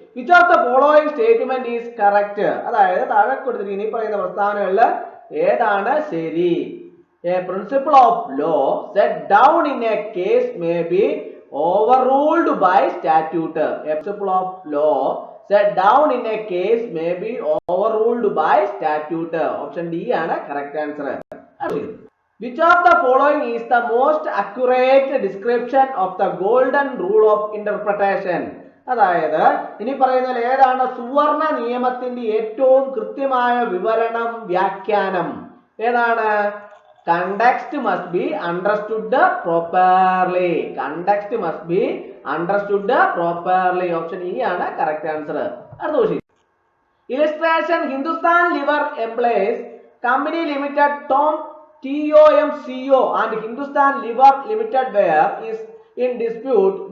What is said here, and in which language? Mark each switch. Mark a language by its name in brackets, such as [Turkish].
[English] Which of the following statement is correct? [Malayalam] അതായത് താഴെ കൊടുത്തിരിക്കുന്ന ഇനി പറയുന്ന പ്രസ്താവനകളിൽ ഏതാണ് ശരി? [English] A principle of law set down in a case may be overruled by statute. A principle of law set down in a case may be overruled by statute. Option D ആണ് correct answer. Which of the following is the most accurate description of the golden rule of interpretation? [Malayalam] അതായത് ഇനി പറയുന്നതിൽ ഏതാണ് സുവർണ നിയമത്തിന്റെ ഏറ്റവും കൃത്യമായ വിവരണം വ്യാഖ്യാനം? ഏതാണ്? [English] Context must be understood properly. Context must be understood properly. Option E ആണ് correct answer. [Malayalam] അടുത്ത question. [English] Illustration. Hindustan Liver Employees Company Limited TOMCO and Hindustan Liver Limited where is in dispute.